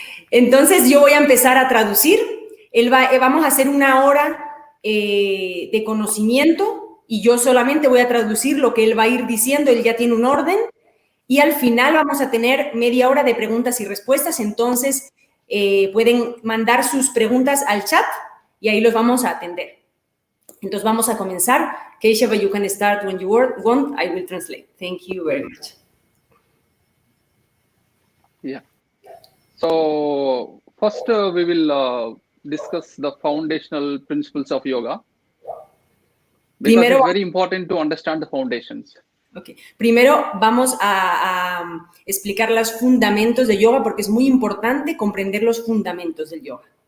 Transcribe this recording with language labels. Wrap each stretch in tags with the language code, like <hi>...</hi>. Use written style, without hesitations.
<es>Entonces yo voy a empezar a traducir. Vamos a hacer una hora de conocimiento y yo solamente voy a traducir lo que él va a ir diciendo. Él ya tiene un orden y al final vamos a tener media hora de preguntas y respuestas. Entonces pueden mandar sus preguntas al chat y ahí los vamos a atender. Entonces vamos a comenzar.</es> <en>Keshava, you can start when you want. I will translate. Thank you very much. Yeah. So first we will discuss the foundational principles of yoga. Because it's very important to understand the foundations. Okay.</en> <es>Primero vamos a explicar los fundamentos de yoga porque es muy importante comprender los fundamentos del yoga.</es>